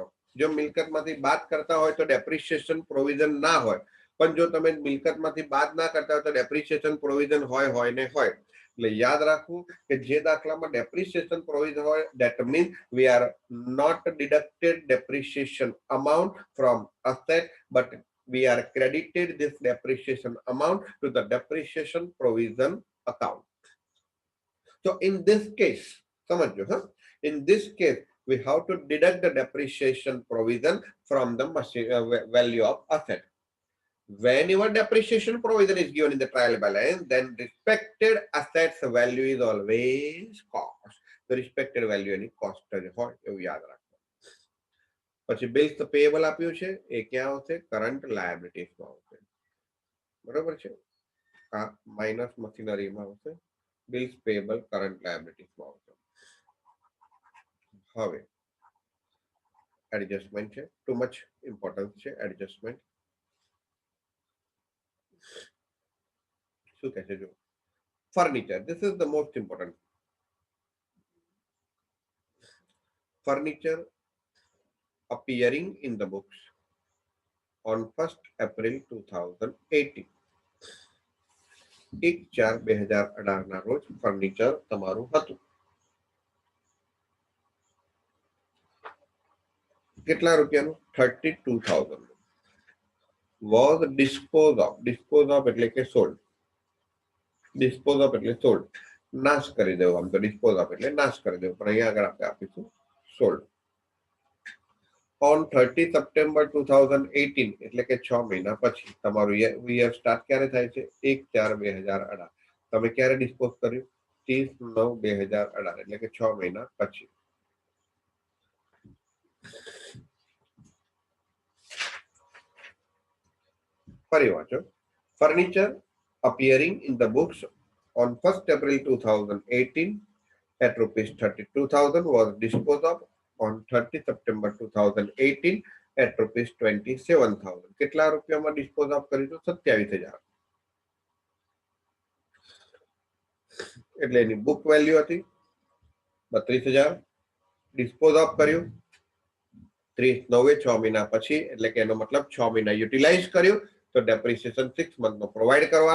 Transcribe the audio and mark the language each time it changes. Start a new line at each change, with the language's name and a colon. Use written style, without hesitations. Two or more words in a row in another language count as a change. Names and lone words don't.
Gujarati: જો મિલકતમાંથી બાદ કરતા હોય તો
English: depreciation provision
Gujarati: ના હોય, પણ જો તમે મિલકતમાંથી બાદ ના કરતા હોય તો
English: depreciation provision
Gujarati: હોય ને હોય. એટલે યાદ રાખવું કે જે દાખલામાં ડેપ્રિસિએશન પ્રોવિઝન હોય,
English: that means we are not deducted depreciation amount from asset, બટ we are credited this depreciation amount to the depreciation provision account. So in this case,
Gujarati: સમજો હા,
English: in this case we have to deduct the depreciation provision from the value of asset. Whenever depreciation provision is given in the trial balance, then respected assets value is always cost. The respected value any cost
Gujarati: જ હોય એવું યાદ રાખો. પછી
English: bills payable
Gujarati: આપ્યું છે, એ ક્યાં આવશે?
English: current liabilities
Gujarati: આવશે. બરોબર છે, આ માઇનસ મશીનરીમાં આવશે.
English: bills payable current liabilities
Gujarati: આવશે. હવે એડજસ્ટમેન્ટ છે,
English: too much importance
Gujarati: છે એડજસ્ટમેન્ટ. શું કહે છે?
English: જો ફર્નિચર, this is the most important. ફર્નિચર appearing in the books on 1st April 2018.
Gujarati: 1/4/2018 ના રોજ ફર્નિચર તમારું હતું. કેટલા રૂપિયાનું? 32,000.
English: was disposed of. Dispose of
Gujarati: એટલે કે સોલ્ડ.
English: dispose of
Gujarati: એટલે સોલ્ડ, નાશ કરી દેવો. આમ તો
English: dispose of
Gujarati: એટલે નાશ કરી દેવો, પણ અહીંયા આગળ આપણે આપીશું સોલ્ડ. on 30 સપ્ટેમ્બર 2018 એટલે કે 6 મહિના પછી. તમારું યર સ્ટાર્ટ ક્યારે થાય છે? 1/4/2018. તમે ક્યારે ડિસ્પોઝ કર્યું? 30/9/2018 એટલે કે 6 મહિના પછી. ફરી વાંચો.
English: ફર્નિચર appearing in the books on 1st April 2018 at rupees 32,000 was disposed of on 30 September 2018 at rupees 27,000.
Gujarati: કેટલા રૂપિયામાં
English: dispose of
Gujarati: કરીશું? 27,000. એટલે એની
English: book value
Gujarati: હતી 32,000.
English: dispose of
Gujarati: કર્યું 30/9 6 મહિના પછી, એટલે કે એનો મતલબ 6 મહિના યુટિલાઇઝ કર્યું, તો ડેપ્રિસિએશન 6 મંથનો પ્રોવાઈડ કરવાનો.